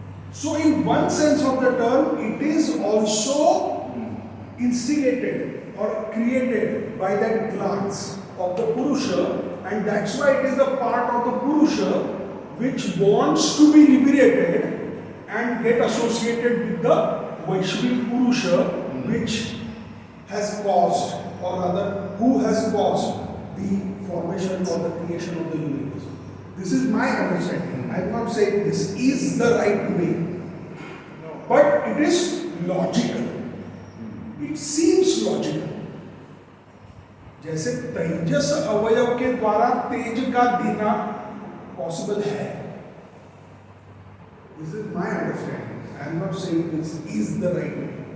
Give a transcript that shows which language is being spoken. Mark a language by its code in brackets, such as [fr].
[en] So in one sense of the term, it is also instigated or created by that glance of the Purusha, and that's why it is a part of the Purusha which wants to be liberated and get associated with the Vaishvik Purusha which has caused, or rather who has caused the formation or the creation of the universe. This is my understanding. I am not saying this is the right way, but it is logical. It seems logical. [hi] जैसे तेजस अवयव के द्वारा तेज का देना possible है. [en] This is my understanding. I am not saying this is the right way.